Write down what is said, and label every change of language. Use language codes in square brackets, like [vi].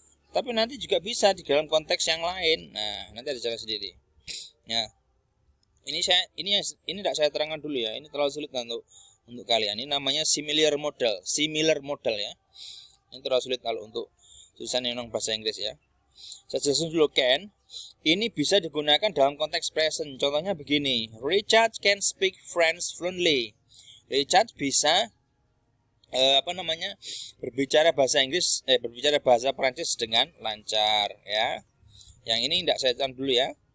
[id] Tapi nanti juga bisa di dalam konteks yang lain. Nah, nanti ada cara sendiri. Ya. Ini tidak saya terangkan dulu ya. Ini terlalu sulit untuk kalian. Ini namanya similar model ya. Ini terlalu sulit kalau untuk tulisan yang bahasa Inggris ya. Saya jelasin dulu. Can ini bisa digunakan dalam konteks present. [en] Contohnya begini, Richard can speak French fluently. [id] Richard bisa berbicara bahasa Inggris, berbicara bahasa Prancis dengan lancar, ya. Yang ini tidak saya catat dulu ya.